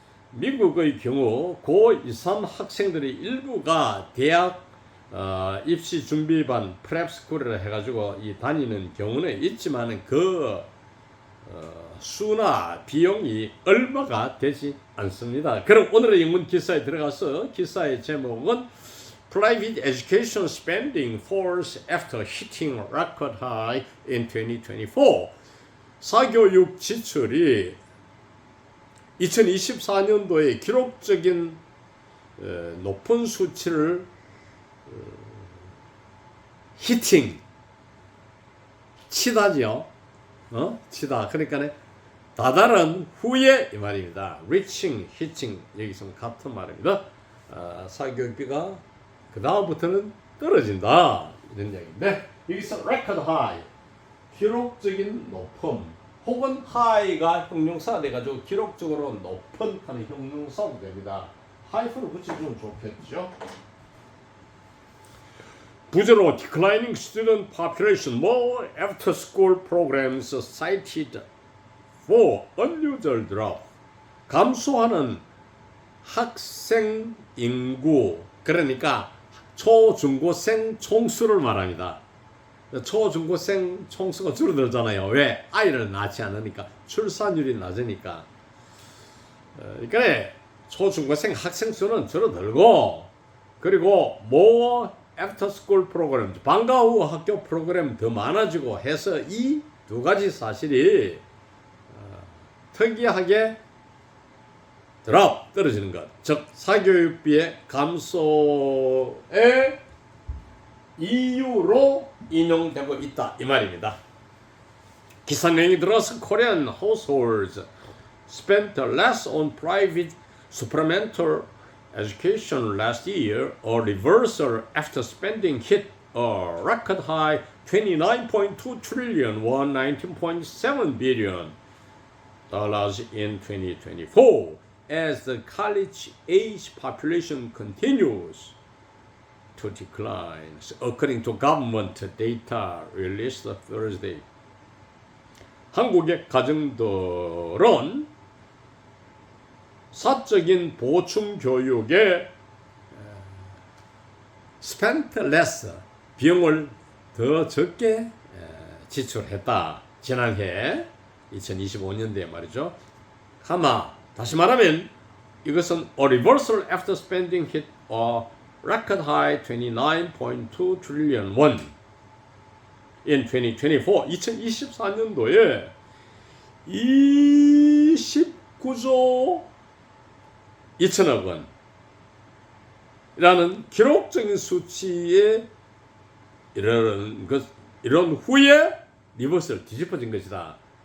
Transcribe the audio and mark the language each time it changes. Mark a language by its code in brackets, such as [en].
[ko] 미국의 경우 고2, 3 학생들의 일부가 대학 입시 준비반 프랩스쿨을 해가지고 다니는 경우는 있지만 그 수나 비용이 얼마가 되지 않습니다. 그럼 오늘의 영문 기사에 들어가서 기사의 제목은 [en] Private Education Spending Falls After Hitting Record High in 2024. [ko] 사교육 지출이 2024년도에 기록적인 높은 수치를 히팅 치다죠. 치다. 그러니까 다다른 후에 이 말입니다. reaching, hitting 여기서 같은 말입니다. 사교육비가 그 다음부터는 떨어진다 이런 얘기인데 여기서 record high 기록적인 높음 혹은 high가 형용사가 돼가지고 기록적으로 높은 하는 형용사도 됩니다. high를 붙여주면 좋겠죠. 부제로 [en] declining student population, more after-school programs cited for unusual drop. [ko] 감소하는 학생 인구, 그러니까 초중고생 총수를 말합니다. 초중고생 총수가 줄어들잖아요. 왜? 아이를 낳지 않으니까, 출산율이 낮으니까. 그러니까 초중고생 학생 수는 줄어들고, 그리고 more 애프터 스쿨 프로그램, 방과 후 학교 프로그램 더 많아지고 해서 이 두 가지 사실이 특이하게 떨어지는 것, 즉 사교육비의 감소의 이유로 인용되고 있다 이 말입니다. 기사 내용이 들어서 [en] Korean households spent less on private supplemental education last year, a reversal after spending hit a record high 29.2 trillion won, 19.7 billion dollars in 2024 as the college age population continues to decline, according to government data released Thursday. [ko] 한국의 가정들은 사적인 보충 교육에 [en] spent less [ko] 비용을 더 적게 지출했다. 지난해 2025년도에 말이죠. 다시 말하면 이것은 [en] a reversal after spending hit a record high 29.2 trillion won in 2024. [ko] 2024년도에 29조 2천억 원이라는 기록적인 수치에 이런 후에 리버스를 뒤집어진 것이다.